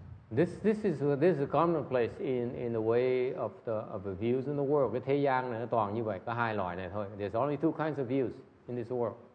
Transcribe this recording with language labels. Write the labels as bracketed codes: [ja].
[en] This is a commonplace in the way of the views in the world. [vi] Cái thế gian này nó toàn như vậy, có 2 loại này thôi. [en] There's only 2 kinds of views in this world.